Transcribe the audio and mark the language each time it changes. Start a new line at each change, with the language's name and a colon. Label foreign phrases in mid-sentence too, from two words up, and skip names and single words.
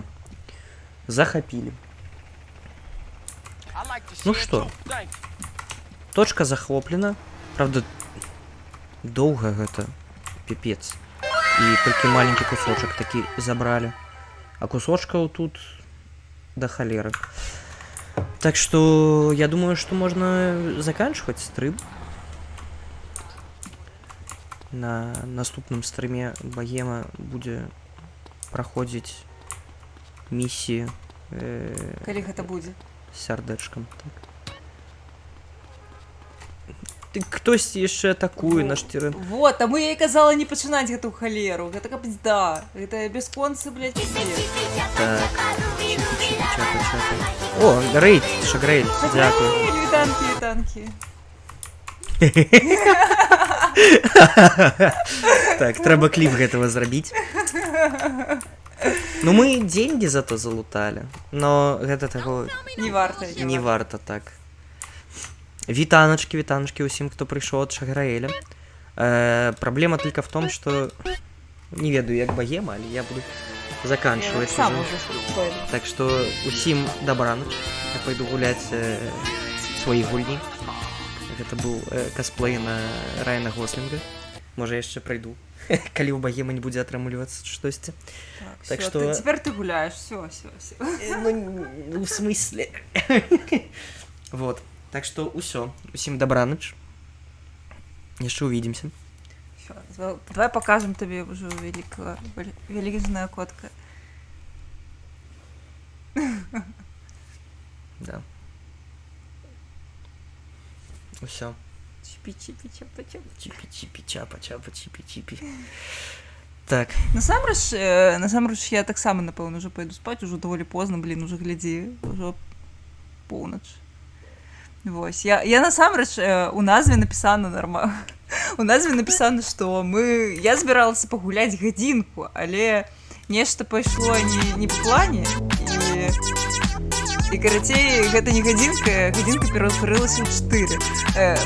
Belarusian: Захапілі. Ну что, точка захоплена. Правда, доўга гэта пипец. І толькі маленькі кусочак такі забралі. А кусочкаў тут до халеры.
Russian: Так что я думаю, что можно заканчивать стрим.
Belarusian: На наступным стриме
Russian: Богема будет проходить миссии.
Belarusian: Калі гэта будзе? Сярдэчкам. Так. Ты хтосьці яшчэ атакуе наш терэн. Вот, таму я і казала не пачынаць гэту халеру. Гэта капзда. Гэта бясконцы, блядь, пиздец. Так. О, Грейт, Шагрейль, дякую. Вітанкі. Так, трэба кліп гэтага зрабіць.
Russian: Ну мы деньги зато залутали, но
Belarusian: гэта таго не варта. Не варта, так. Вітаначки усім, хто прыйшоў ад Шаграэля.
Russian: Проблема только в том, что
Belarusian: не ведаю, як Богема, але
Russian: я буду заканчивать уже. Так что
Belarusian: усім добраноч.
Russian: Я пойду гулять свои гульни. Это был косплей на Райана Гослинга. Может, я еще пройду.
Belarusian: Калі у Богема не будзе атрымлівацца штосьці.
Russian: Так что теперь ты гуляешь, все. Ну, в смысле? Вот. Так что усё. Усім добраноч. Яшчэ увидимся. Давай покажем тебе уже великая котка. Да.
Belarusian: Усё. Чипи-чипи-чапа-чапа. Так. Насамрэч я таксама, напэўна,
Russian: уже пойду спать,
Belarusian: уже даволі позна, блин, уже глядзі, уже поўнач. Вось. Я насамрэч у назве напісана нормально. У назве напісана, што я збіралася пагуляць гадзінку, але нешта пайшло не па плане, і карацей, гэта не гадзінка ператварылася ў 4.